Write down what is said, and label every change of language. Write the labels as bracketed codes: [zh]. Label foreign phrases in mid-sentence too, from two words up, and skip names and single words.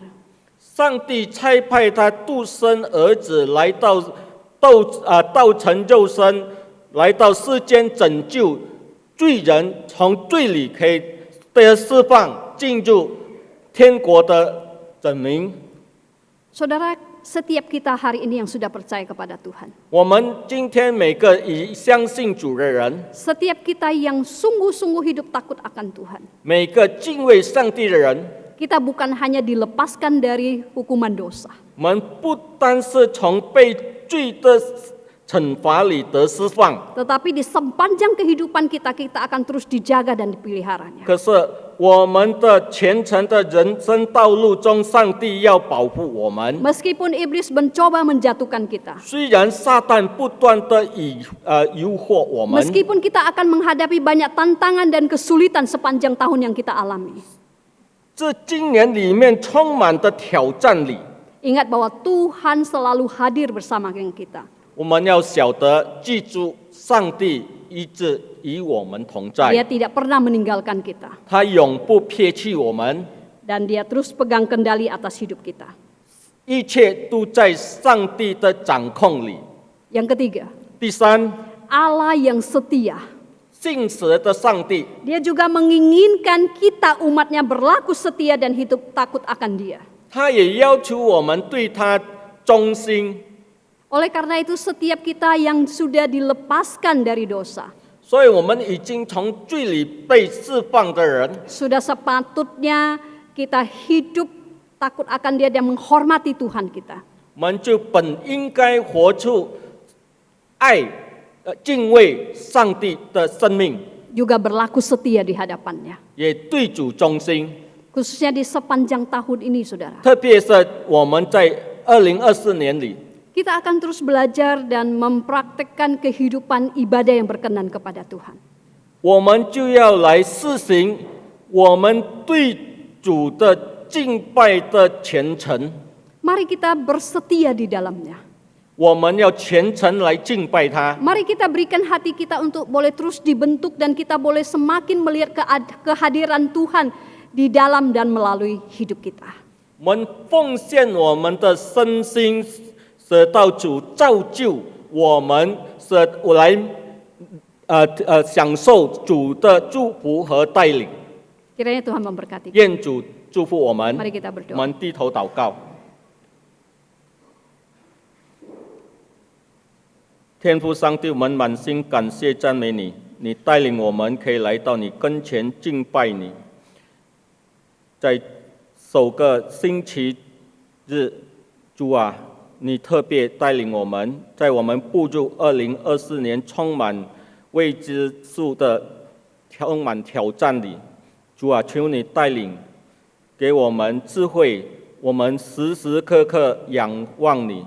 [zh] 上帝差派他独生儿子来到成肉身，来到世间拯救罪人，从罪里可以得释放，进入天国的子民。 [id] Saudara, setiap kita hari ini yang sudah percaya kepada Tuhan, [zh] 我们今天每个已相信主的人， [id] setiap kita yang sungguh-sungguh hidup takut akan Tuhan, [zh] 每个敬畏上帝的人， [id] kita bukan hanya dilepaskan dari hukuman dosa, [zh] 我们不单是从被罪的惩罚里得释放， [id] tetapi di sepanjang kehidupan kita akan terus dijaga dan dipeliharanya. [zh] 可是我们的全程的人生道路中，上帝要保护我们。 [id] Meskipun iblis mencoba menjatuhkan kita, [zh] 虽然撒旦不断的诱惑我们， [id] meskipun kita akan menghadapi banyak tantangan dan kesulitan sepanjang tahun yang kita alami, [zh] 这今年里面充满的挑战里， [id] ingat bahwa Tuhan selalu hadir bersama dengan kita. [zh] 我们要晓得记住，上帝一直与我们同 [id] Dia [zh] 在， [id] tidak pernah meninggalkan kita [zh] 他永不撇弃我们， [id] dan dia terus pegang kendali atas hidup kita. [zh] 一切都在上帝的掌控里。 [id] Yang ketiga, [zh] 第三， [id] Allah yang setia. [zh] 信实的上帝， [id] Dia juga menginginkan kita umatnya berlaku setia dan hidup takut akan dia. [zh] 他也要求我们对他忠心。 [id] Oleh karena itu setiap kita yang sudah dilepaskan dari dosa, [zh] 所以，我们已经从罪里被释放的人， [id] sudah sepatutnya kita hidup takut akan dia dan menghormati Tuhan kita. [zh] 我们就本应该活出爱、敬畏上帝的生命， [id] Juga berlaku setia di hadapannya. [zh] 也对主忠心。 [id] Khususnya di sepanjang tahun ini, saudara. [zh] 特别是我们在2024年里， [id] Kita akan terus belajar dan mempraktekkan kehidupan ibadah yang berkenan kepada Tuhan. [zh] 我们就要来施行我们对主的敬拜的虔诚。 [id] Mari kita bersetia di dalamnya. [zh] 我们要全程来敬拜他。 [id] Mari kita berikan hati kita untuk boleh terus dibentuk dan kita boleh semakin melihat kehadiran Tuhan di dalam dan melalui hidup kita. [zh] 我们奉献我们的身心，使到主造就我们，使来享受主的祝福和带领。 [id] Kiranya Tuhan memberkati. [zh] 愿主祝福我们。 [id] Mari kita berdoa. [zh] 我们低头祷告。天父上帝，我们满心感谢赞美你，你带领我们可以来到你跟前敬拜你。在首个星期日，主啊，你特别带领我们，在我们步入2024年充满未知数的充满挑战里，主啊，求你带领，给我们智慧，我们时时刻刻仰望你。